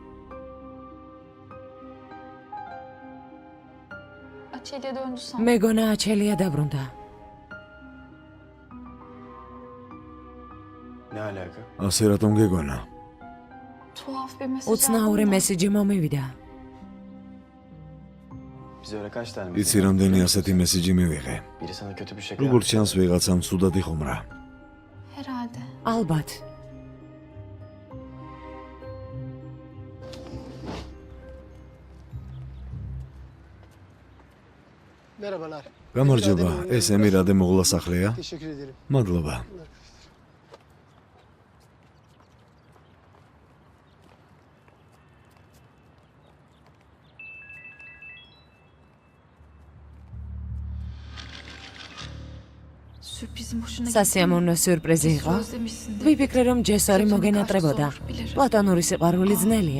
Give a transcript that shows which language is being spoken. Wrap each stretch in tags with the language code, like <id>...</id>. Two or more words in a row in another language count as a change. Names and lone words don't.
<tr>Açelya döndü sandım.</tr> <ka>მეგონა აჩელია დაბრუნდა.</ka> <tr>Ne alaka?</tr> <ka>ასე რატომ გეგონა?</ka> <tr>Tuhaf bir mesaj</tr> <ka>უცნაური</ka> <tr>aldım da.</tr> <ka>მესიჯი მომივიდა.</ka> <tr>Biz öyle kaç tane</tr> <ka>იცი რამდენი ასეთი მესიჯი მივიღე.</ka> <tr>Biri sana kötü bir şaka</tr> <ka>როგორც</ka> <tr>yaptı.</tr> <ka>ჩანს ვიღაცამ ცუდად იხუმრა.</ka> <tr>Herhalde.</tr> <ka>ალბათ.</ka> <tr>Merhabalar.</tr> <ka>გამარჯობა, ეს ემირადე მოღლასახლეა?</ka> <tr>Teşekkür ederim.</tr> <ka>მადლობა.</ka> <tr>Sürprizin boşuna</tr> <ka>სასიამოვნო სიურპრიზი იყო. ვიფიქრე რომ ჯესორი მოგენატრებოდა. პლატონური სიყვარული ძნელია.</ka>